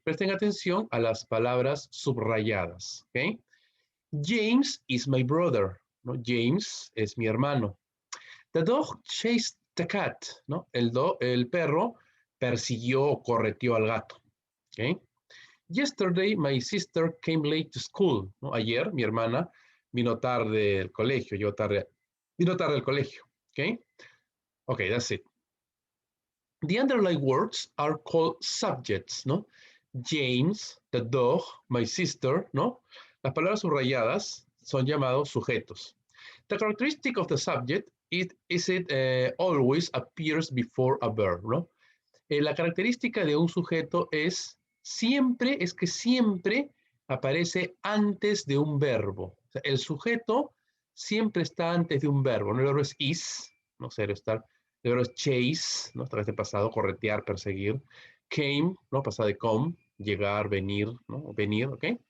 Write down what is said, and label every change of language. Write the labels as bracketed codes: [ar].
[es] Presten atención a las palabras subrayadas, ¿ok? [en] James is my brother, ¿no? [es] James es mi hermano. [en] The dog chased the cat, [es] ¿no? El perro persiguió o correteó al gato, ¿ok? [en] Yesterday, my sister came late to school, ¿no? [es] Ayer, mi hermana vino tarde del colegio, vino tarde al colegio, ¿ok? [en] Okay, that's it. The underlined words are called subjects, ¿no? James, the dog, my sister, ¿no? [es] Las palabras subrayadas son llamados sujetos. [en] The characteristic of the subject is it always appears before a verb, ¿no? [es] La característica de un sujeto es que siempre aparece antes de un verbo. O sea, el sujeto siempre está antes de un verbo, ¿no? El verbo es is, no sé, estar. El verbo es chase, ¿no? Esta vez de pasado, corretear, perseguir. Came, ¿no? Pasado de come, llegar, venir, ¿no? Venir, ¿ok?